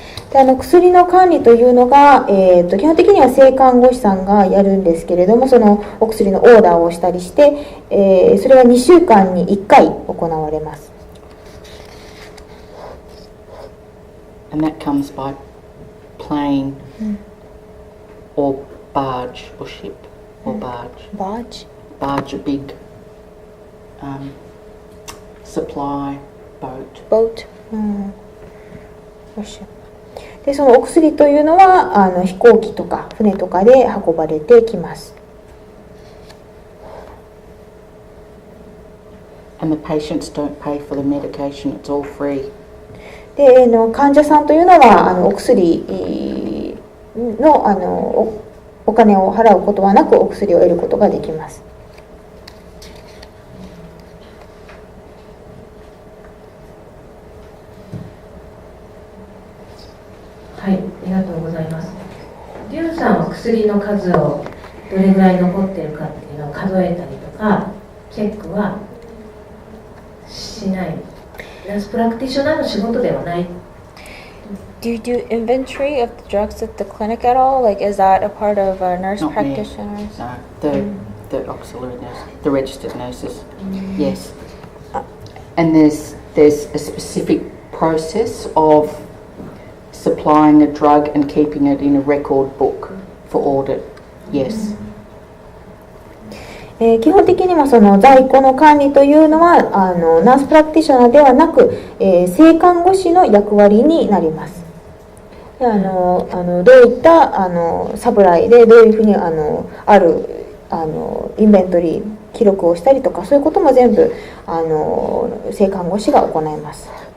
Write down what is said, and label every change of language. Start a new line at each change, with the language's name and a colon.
Japanese: で薬の管理というのが、基本的には性看護師さんがやるんですけれども、そのお薬のオーダーをしたりして、それは2週間に1回行われます。
English: And that comes by plane or barge or ship or barge. Barge? Barge, a big supply boat. Boat? Or ship.
Japanese: でそのお薬というのは飛行機とか船とかで運ばれてきます。
English: And the patients don't pay for the medication, it's all free.
Japanese: で患者さんというのはお薬のお金を払うことはなくお薬を得ることができます。はい、ありがとうございます。リュウさんは薬の数をどれぐらい残っているかっていうのを数えたりとかチェックはしない。ナースプラクティショナーの仕事ではない。
English: Do you do inventory of the drugs at the clinic at all? Like, is that a part of nurse Not me. practitioners? No, the auxiliary nurse, the registered nurses. Yes. And there's a specific process of supplying a drug and keeping it in a record book for audit. Yes.
Japanese: 基本的にはその在庫の管理というのはナースプラクティショナーではなく、性看護師の役割になります。でどういったサプライでどういうふうにあるインベントリー記録をしたりとか、そういうことも全部性看護師が行います。